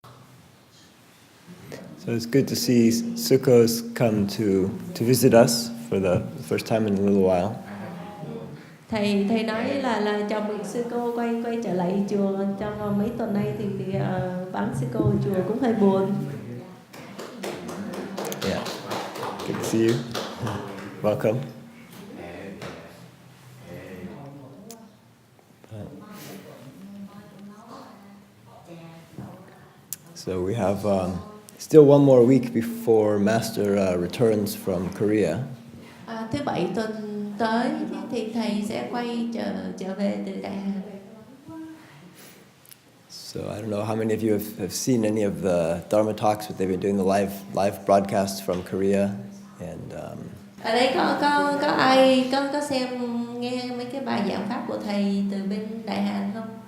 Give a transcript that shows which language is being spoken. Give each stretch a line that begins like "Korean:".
English: So it's good to see Sukkos come to visit us for the first time in a little while.
Vietnamese: Thầy nói là chào mừng sư cô quay trở lại chùa trong mấy tuần nay thì vắng sư cô ở chùa cũng hơi buồn.
English: Yeah, good to see you. Welcome. So we have still one more week before Master returns from Korea.
Vietnamese: Thứ Bảy tuần tới thì thầy sẽ quay trở về từ Đại Hàn.
English: So I don't know how many of you have seen any of the Dharma talks, but they've been doing the live broadcasts from Korea, and
Vietnamese: ở đây có ai có xem nghe mấy cái bài giảng pháp của thầy từ bên Đại Hàn không?